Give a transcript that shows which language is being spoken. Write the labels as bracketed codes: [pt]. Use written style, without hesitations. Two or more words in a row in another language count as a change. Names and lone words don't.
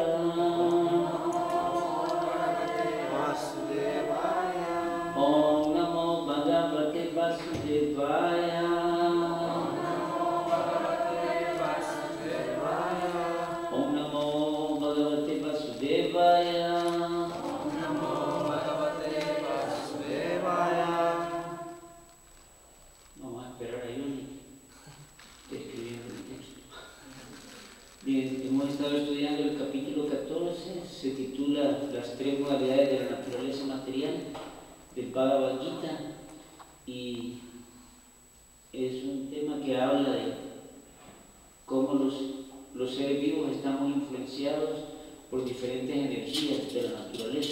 [sa] Om Namo Bhagavate Vasudevaya. Om Namo Bhagavate Vasudevaya. [es] Vamos a esperar a Yoni escribiendo el texto. Bien, hemos estado estudiando el capítulo 14, se titula Las tres modalidades de la naturaleza material del Bhagavad Gita, y es un tema que habla de cómo los seres vivos estamos influenciados por diferentes energías de la naturaleza.